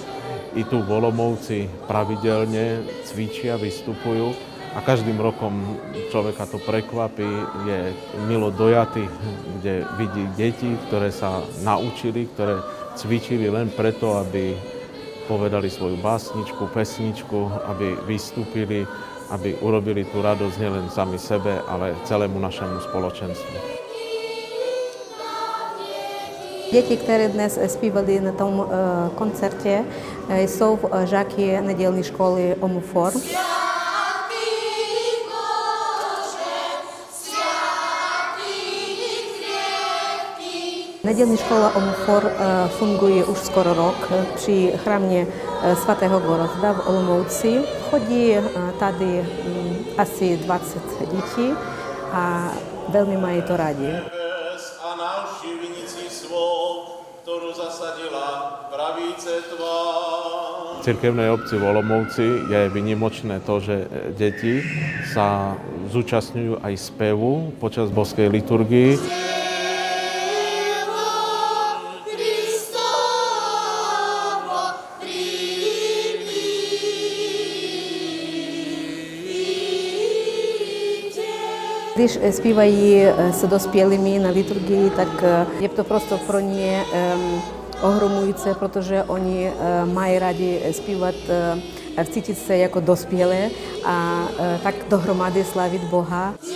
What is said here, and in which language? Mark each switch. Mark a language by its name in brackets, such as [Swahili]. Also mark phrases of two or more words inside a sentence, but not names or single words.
[Slovak] I tu v Olomouci pravidelne cvičia, vystupujú a každým rokom človeka to prekvapí, je milo dojatý, kde vidí deti, ktoré sa naučili, ktoré cvičili len preto, aby povedali svoju básničku, pesničku, aby vystúpili, aby urobili tú radosť nielen sami sebe, ale celému našemu spoločenstvu. [Czech] Děti, které dnes zpívali na tom koncertě, jsou žáky nedělní školy Omofor. Nedělní škola Omofor funguje už skoro rok při chrámě svatého Gorozda v Olomouci. Chodí tady asi 20 dětí a velmi mají to rádi. A návštěvníci svou, kterou zasadila pravice tvá. [Slovak] V cirkevnej obci v Olomouci je výnimočné to, že deti sa zúčastňujú aj spevu počas boskej liturgii. [Czech] Když zpívají s dospělými na liturgii, tak je to prostě pro ně ohromující, protože oni mají rádi zpívat, cítit se jako dospělé a tak dohromady slavit Boha.